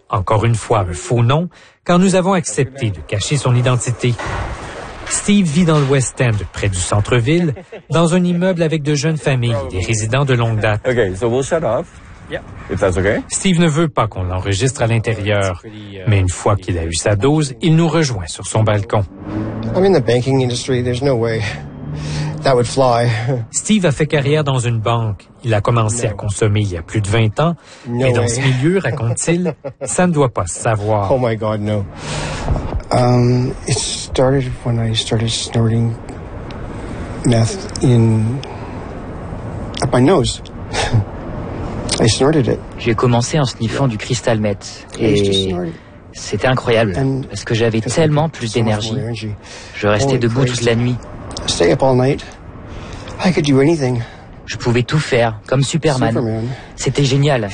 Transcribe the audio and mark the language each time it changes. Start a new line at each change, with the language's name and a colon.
French: Encore une fois, un faux nom, car nous avons accepté de cacher son identité. Steve vit dans le West End, près du centre-ville, dans un immeuble avec de jeunes familles, des résidents de longue date.
English: Okay, so we'll shut off. Yeah. If that's okay.
French: Steve ne veut pas qu'on l'enregistre à l'intérieur, mais une fois qu'il a eu sa dose, il nous rejoint sur son balcon.
English: I'm in the banking industry. There's no way that would fly.
French: Steve a fait carrière dans une banque. Il a commencé à consommer il y a plus de 20 ans.
English: No
French: mais
English: way.
French: Dans ce milieu, raconte-t-il, ça ne doit pas se savoir.
English: Oh my God, no. It started when I started snorting meth in up my nose. I snorted it.
French: J'ai commencé en sniffant du crystal meth et c'était incroyable parce que j'avais tellement plus d'énergie. Je restais debout toute la nuit.
English: Stay up all night. I could do anything.
French: Je pouvais tout faire, comme Superman. C'était génial.